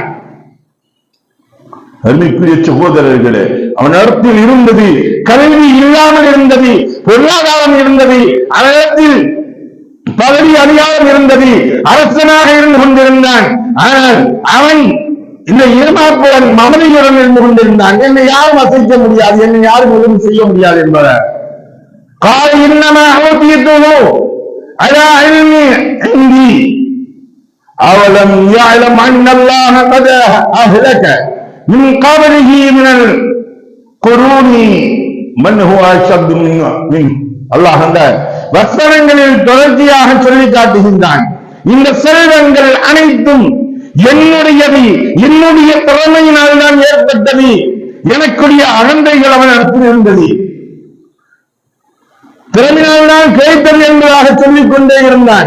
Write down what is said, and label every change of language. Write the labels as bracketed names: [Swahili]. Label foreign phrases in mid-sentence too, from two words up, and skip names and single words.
[Tamil] அருமைக்குரிய சகோதரர்களே, அவன் இடத்தில் இருந்தது கல்வி இல்லாமல் இருந்தது, பொருளாதாரம் இருந்தது, அவனிடத்தில் பதவி அதிகாரம் இருந்தது, அரசனாக இருந்து கொண்டிருந்தான். ஆனால் அவன் இந்த ஏமாப்புடன் மமதையுடன் இருந்து கொண்டிருந்தான். என்னை யாரும் அசைக்க முடியாது, என்னை யாரும் எதுவும் செய்ய முடியாது என்பதை [Arabic] قال إنما أوتيته على علم عندي أولم يعلم أن الله قد أهلك من قبله من القرون من هو أشد منه. [Tamil] அல்லாஹ் அந்த வசனங்களில் தொடர்ச்சியாக சொல்லி காட்டுகின்றான். இந்த செல்வங்கள் அனைத்தும் என்னுடையது, என்னுடைய திறமையினால் தான் ஏற்பட்டது, எனக்குரிய அகந்தைகள் அவன் இடத்தில் இருந்தது, திறமையினால் கிடைத்தது என்பதாக சொல்லிக் கொண்டே இருந்தான்.